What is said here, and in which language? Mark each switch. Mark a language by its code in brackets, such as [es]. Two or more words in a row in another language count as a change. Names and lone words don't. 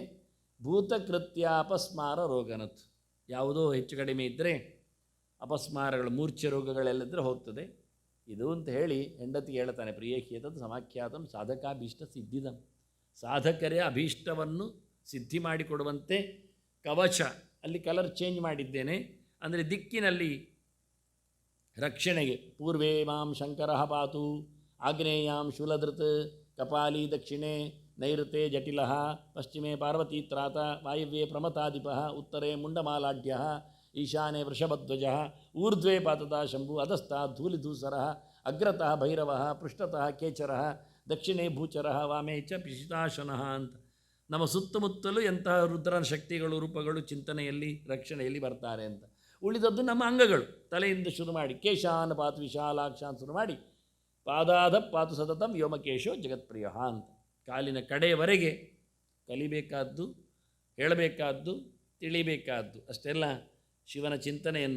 [sa] ಭೂತಕೃತ್ಯ ಅಪಸ್ಮಾರ ರೋಗನತ್, [kn] ಯಾವುದೋ ಹೆಚ್ಚು ಕಡಿಮೆ ಇದ್ದರೆ ಅಪಸ್ಮಾರಗಳು, ಮೂರ್ಛೆ ರೋಗಗಳೆಲ್ಲಿದ್ದರೆ ಹೋಗ್ತದೆ ಇದು ಅಂತ ಹೇಳಿ ಹೆಂಡತಿಗೆ ಹೇಳ್ತಾನೆ. [sa] ಪ್ರಿಯೇಹ್ಯತದ್ ಸಮಾಖ್ಯಾತಂ ಸಾಧಕಾಭೀಷ್ಟ ಸಿದ್ಧಿದಂ, [kn] ಸಾಧಕರೇ ಅಭೀಷ್ಟವನ್ನು ಸಿದ್ಧಿ ಮಾಡಿಕೊಡುವಂತೆ ಕವಚ. ಅಲ್ಲಿ [en] colour change [kn] ಮಾಡಿದ್ದೇನೆ, ಅಂದರೆ ದಿಕ್ಕಿನಲ್ಲಿ ರಕ್ಷಣೆಗೆ. [sa] ಪೂರ್ವೇ ಮಾಂ ಶಂಕರ ಪಾತು, ಆಗ್ನೇಯಾಂ ಶೂಲಧೃತ್, ಕಪಾಲಿ ದಕ್ಷಿಣೆ ನೈಋತೆ ಜಟಿಲ, ಪಶ್ಚಿಮೇ ಪಾರ್ವತೀತ್ರಾತ, ವಾಯವ್ಯೇ ಪ್ರಮತಾಧಿಪ, ಉತ್ತರೇ ಮುಂಡಮಾಲಾಢ್ಯ, ಈಶಾನ್ಯೇ ವೃಷಭಧ್ವಜ, ಊರ್ಧ್ವೇ ಪಾತತಃ ಶಂಭು, ಅಧಸ್ಥಃ ಧೂಲಿಧೂಸರ, ಅಗ್ರತಃ ಭೈರವ, ಪೃಷ್ಠತಃ ಕೇಚರ, ದಕ್ಷಿಣೇ ಭೂಚರ, ವಾಮೇ ಚ ಪಿಶಿತಾಶನ ಅಂತ. [kn] ನಮ್ಮ ಸುತ್ತಮುತ್ತಲೂ ಎಂತಹ ರುದ್ರನ ಶಕ್ತಿಗಳು, ರೂಪಗಳು ಚಿಂತನೆಯಲ್ಲಿ, ರಕ್ಷಣೆಯಲ್ಲಿ ಬರ್ತಾರೆ ಅಂತ. ಉಳಿದದ್ದು ನಮ್ಮ ಅಂಗಗಳು. ತಲೆಯಿಂದ ಶುರು ಮಾಡಿ [sa] ಕೇಶಾನ್ ಪಾತು ವಿಶಾಲಾಕ್ಷಾನ್ [kn] ಶುರು ಮಾಡಿ [sa] ಪಾದಾಧ ಪಾತು ಸತತಂ ವ್ಯೋಮಕೇಶೋ ಜಗತ್ಪ್ರಿಯ [kn] ಅಂತ ಕಾಲಿನ ಕಡೆಯವರೆಗೆ ಕಲಿಬೇಕಾದ್ದು, ಹೇಳಬೇಕಾದ್ದು, ತಿಳಿಬೇಕಾದ್ದು ಅಷ್ಟೆಲ್ಲ ಶಿವನ ಚಿಂತನೆಯನ್ನು.